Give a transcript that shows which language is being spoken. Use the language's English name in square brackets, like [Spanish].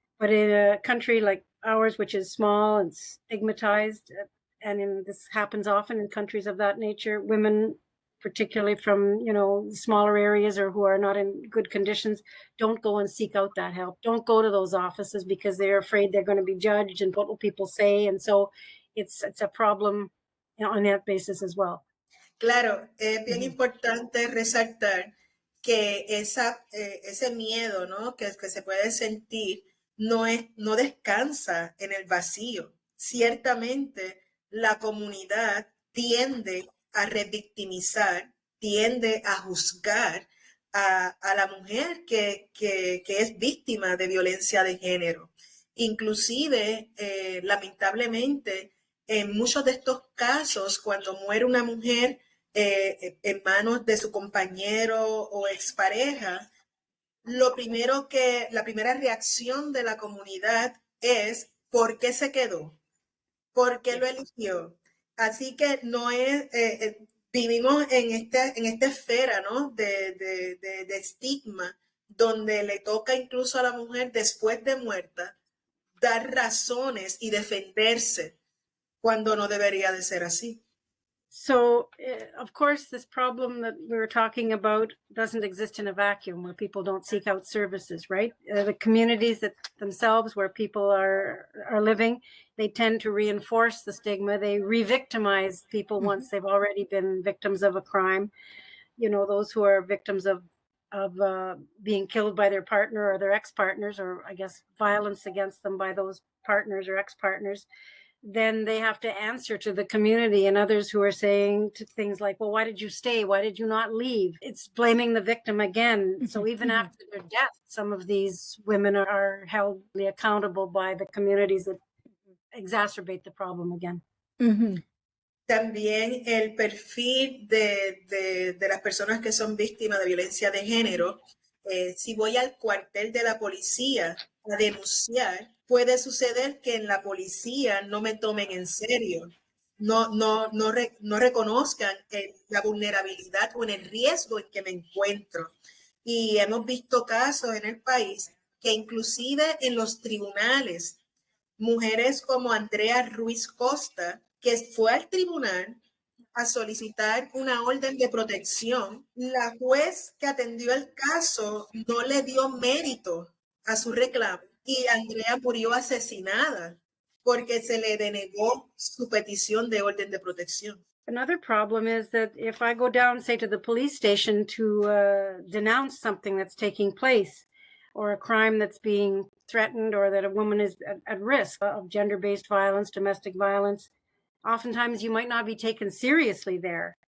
[English] But in a country like ours, which is small and stigmatized, and this happens often in countries of that nature, women, particularly from, smaller areas or who are not in good conditions, don't go and seek out that help. Don't go to those offices because they're afraid they're going to be judged and what will people say. And so it's a problem on that basis as well. [Spanish] Claro, es bien importante resaltar que ese miedo, ¿no? que se puede sentir no descansa en el vacío. Ciertamente la comunidad tiende a revictimizar, tiende a juzgar a la mujer que es víctima de violencia de género. Inclusive, lamentablemente, en muchos de estos casos, cuando muere una mujer en manos de su compañero o expareja, la primera reacción de la comunidad es ¿por qué se quedó? ¿Por qué lo eligió? Así que no es, vivimos en esta esfera, ¿no? de estigma, donde le toca incluso a la mujer después de muerta dar razones y defenderse cuando no debería de ser así. [English] So, of course, this problem that we were talking about doesn't exist in a vacuum where people don't seek out services, right? The communities that themselves where people are living, they tend to reinforce the stigma. They re-victimize people once they've already been victims of a crime. You know, those who are victims of being killed by their partner or their ex-partners, or I guess violence against them by those partners or ex-partners, then they have to answer to the community and others who are saying to things like, well, why did you stay? Why did you not leave? It's blaming the victim again. So even after their death, some of these women are held accountable by the communities that exacerbate the problem again. [Spanish] También el perfil de las personas que son víctimas de violencia de género, si voy al cuartel de la policía a denunciar, puede suceder que en la policía no me tomen en serio, no reconozcan la vulnerabilidad o en el riesgo en que me encuentro. Y hemos visto casos en el país que inclusive en los tribunales, mujeres como Andrea Ruiz Costa, que fue al tribunal a solicitar una orden de protección, la juez que atendió el caso no le dio mérito a su reclamo y Andrea murió asesinada porque se le denegó su petición de orden de protección. [English] Another problem is that if I go down, say, to the police station to denounce something that's taking place or a crime that's being threatened or that a woman is at risk of gender-based violence, domestic violence, oftentimes you might not be taken seriously there.